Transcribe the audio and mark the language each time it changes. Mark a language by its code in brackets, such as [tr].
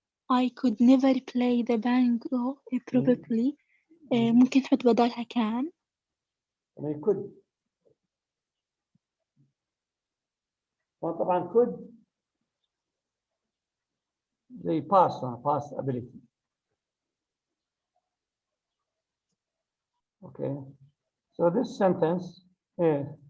[en] I could never play the banjo probably. [ar] ممكن نحط بدالها can. يعني could. [en] وطبعا could زي past ability. Okay. So this sentence is